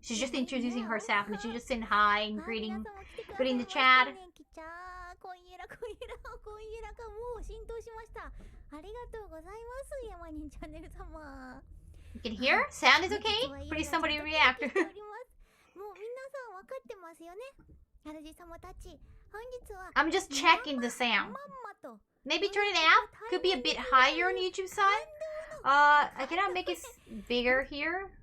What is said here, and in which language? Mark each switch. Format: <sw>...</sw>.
<en>She's just introducing herself and she's just saying hi and greeting the chat.</en> <ja>こんゆらこんゆらこんゆらがもう浸透しました。ありがとうございます、山人チャンネル様。</ja> <en>You can hear? Sound is okay? Please somebody react.</en> <ja>もう皆さん分かってますよね。主様たち、本日は</ja> <en>I'm just checking the sound. Maybe turn it out? Could be a bit higher on YouTube side. I cannot make it bigger here.</en>